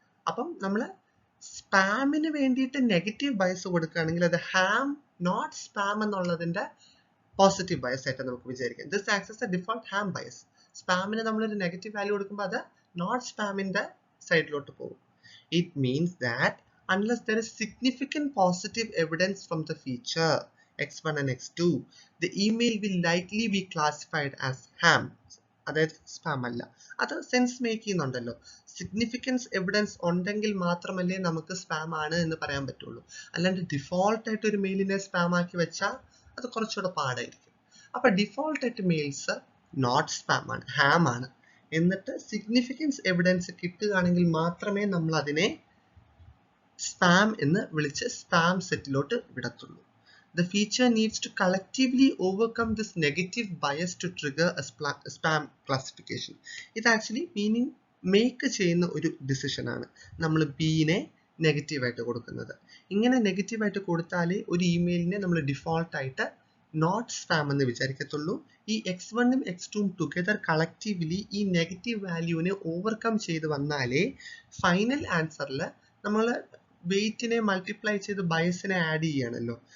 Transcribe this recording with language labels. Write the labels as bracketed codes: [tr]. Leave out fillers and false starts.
[ml] അപ്പം നമ്മൾ സ്പാമിന് വേണ്ടിയിട്ട് നെഗറ്റീവ് ബയസ് കൊടുക്കുകയാണെങ്കിൽ അത് ഹാം നോട്ട് സ്പാം എന്നുള്ളതിന്റെ പോസിറ്റീവ് ബയസ് ആയിട്ട് നമുക്ക് വിചാരിക്കാം. [en] This acts as a default ham bias. [ml] സ്പാമിന് നമ്മളൊരു നെഗറ്റീവ് വാല്യൂ കൊടുക്കുമ്പോൾ അത് നോട്ട് സ്പാമിന്റെ സൈഡിലോട്ട് പോകും. [en] It means that unless there is significant positive evidence from the feature x1 and x2, the email will likely be classified as ham. [ml] അതായത് spam അല്ല. അത് sense make ചെയ്യുന്നുണ്ടല്ലോ. Significance evidence ഉണ്ടെങ്കിൽ മാത്രമല്ലേ നമുക്ക് സ്പാം ആണ് എന്ന് പറയാൻ പറ്റുള്ളൂ. അല്ലാണ്ട് ഡിഫോൾട്ട് ആയിട്ട് ഒരു മെയിലിനെ സ്പാം ആക്കി വെച്ചാൽ അത് കുറച്ചുകൂടെ പാടായിരിക്കും. അപ്പൊ ഡിഫോൾട്ട് ആയിട്ട് മെയിൽസ് നോട്ട് സ്പാം ആണ്, ഹാം ആണ്. എന്നിട്ട് സിഗ്നിഫിക്കൻസ് എവിഡൻസ് കിട്ടുകയാണെങ്കിൽ മാത്രമേ നമ്മൾ അതിനെ സ്പാം എന്ന് വിളിച്ച് spam സെറ്റിലോട്ട് വിടത്തുള്ളൂ. [en] The feature needs to collectively overcome this negative bias to trigger a spam classification. [ml] ഇത് ആക്ച്വലി മീനിങ് മേക്ക് ചെയ്യുന്ന ഒരു ഡിസിഷൻ ആണ്. നമ്മൾ ബിനെ നെഗറ്റീവായിട്ട് കൊടുക്കുന്നത്. ഇങ്ങനെ നെഗറ്റീവായിട്ട് കൊടുത്താലേ ഒരു ഇമെയിലിനെ നമ്മൾ ഡിഫോൾട്ടായിട്ട് നോട്ട് സ്പാം എന്ന് വിചാരിക്കത്തുള്ളൂ. ഈ x1ഉം x2ഉം ടുഗദർ കളക്റ്റീവ്ലി ഈ നെഗറ്റീവ് വാല്യൂവിനെ ഓവർകം ചെയ്ത് വന്നാലേ ഫൈനൽ ആൻസറിൽ നമ്മൾ വെയിറ്റിനെ മൾട്ടിപ്ലൈ ചെയ്ത് ബയസിനെ ആഡ് ചെയ്യുകയാണല്ലോ.